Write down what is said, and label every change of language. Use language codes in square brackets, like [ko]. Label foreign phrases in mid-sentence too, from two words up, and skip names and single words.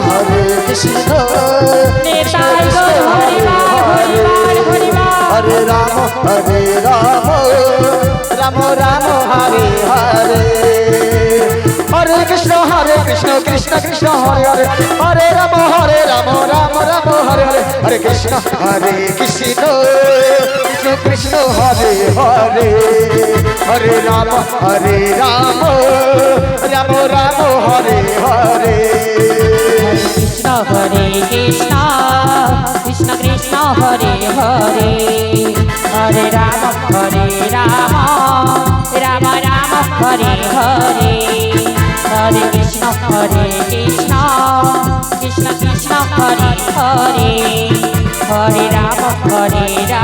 [sa] नेताय गौर हरे राम राम राम हरे हरे हरे कृष्ण कृष्ण कृष्ण हरे हरे हरे राम राम কৃষ্ণ কৃষ্ণ কৃষ্ণ হরে হরে হরে রাম রাম রাম হরে হরে কৃষ্ণ হরে কৃষ্ণ কৃষ্ণ কৃষ্ণ হরে হরে হরে রাম রাম রাম হরে হরে হরে কৃষ্ণ কৃষ্ণ কৃষ্ণ কৃষ্ণ হরে হরে হরে রাম